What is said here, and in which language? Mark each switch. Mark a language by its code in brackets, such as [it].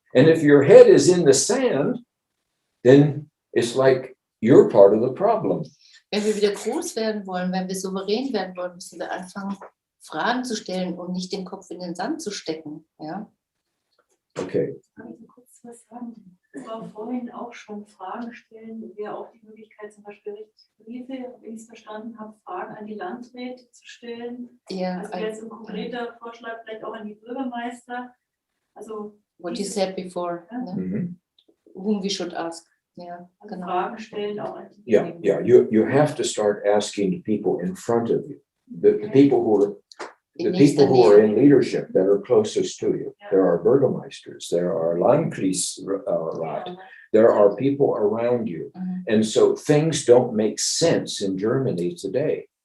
[en] And if your head is in the sand, then it's like you're part of the problem. [de] Wenn wir wieder groß werden wollen, wenn wir souverän werden wollen, müssen wir anfangen, Fragen zu stellen und nicht den Kopf in den Sand zu stecken. Ja? Okay. Kann ich kurz was sagen? Es war vorhin auch schon Fragen stellen, wäre auch die Möglichkeit, zum Beispiel Briefe, wenn ich es verstanden habe, Fragen an die Landräte zu stellen. Ja, Also wäre jetzt ein konkreter Vorschlag vielleicht auch an die Bürgermeister. Also [en] what you said before, ne? Mhm. Whom we should ask. Ja, [de] also genau. Fragen stellen auch an die [en] Yeah. You have to start asking people in front of you, the people who are in leadership that are closest to you. There are Bürgermeisters, there are Landkreisrat, there are people around you. And so things don't make sense in Germany today.